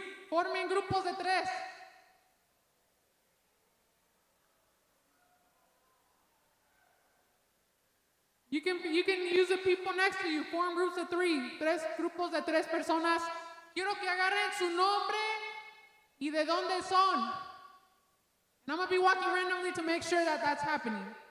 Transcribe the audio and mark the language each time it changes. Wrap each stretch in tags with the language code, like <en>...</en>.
<es>Formen grupos de 3.</es> <en>You can use the people next to you. Form groups of 3.</en> <es>3 grupos de 3 personas. Quiero que agarren su nombre y de dónde son.</es> <en>And I'm going to be walking randomly to make sure that that's happening.</en>